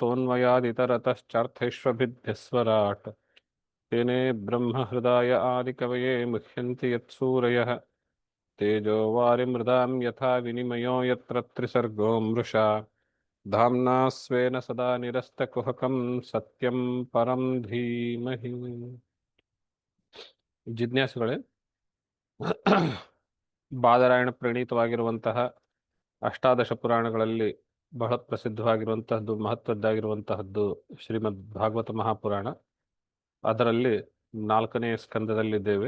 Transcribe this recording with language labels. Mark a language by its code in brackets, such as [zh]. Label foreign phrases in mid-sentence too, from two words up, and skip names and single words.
[sa] यतोऽन्वयादितरतश्चार्थैष्वभिध्यस्वराट् तेने ब्रह्महृदाय आदिकवये मुह्यन्ति यत्सूरयः तेजो वारिमृदां यथा विनिमयो यत्र त्रिसर्गो मृषा धाम्ना स्वेन सदा निरस्तकुहकं सत्यं परं धीमहि [kn] ಜಿಜ್ಞಾಸುಗಳೇ ಬಾದರಾಯಣ ಪ್ರಣೀತವಾಗಿರುವಂತಹ ಅಷ್ಟಾದಶ ಪುರಾಣಗಳಲ್ಲಿ ಬಹಳ ಪ್ರಸಿದ್ಧವಾಗಿರುವಂತಹದ್ದು ಮಹತ್ವದ್ದಾಗಿರುವಂತಹದ್ದು ಶ್ರೀಮದ್ ಭಾಗವತ ಮಹಾಪುರಾಣ. ಅದರಲ್ಲಿ 4ನೇ ಸ್ಕಂದದಲ್ಲಿದ್ದೇವೆ.